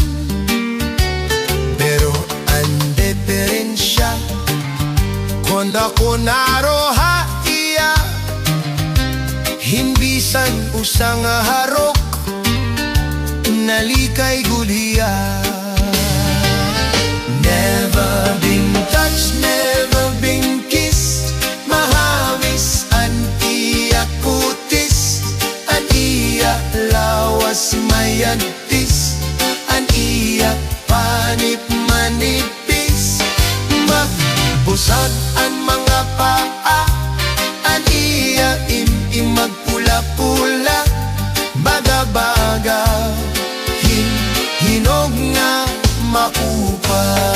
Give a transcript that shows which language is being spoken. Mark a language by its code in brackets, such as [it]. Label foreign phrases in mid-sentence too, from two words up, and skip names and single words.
[war] Pero ang diferensya, konda ko naroha iya, hinbisan usang harok, nalikay guliya. [en] Never been touched, never been kissed, [war] mahawis an iya kutis, an iya lawas mayantis, an iya panip manipis, magbusag an mga paa, an iya magpula-pula, baga-baga, hinog nga makupa.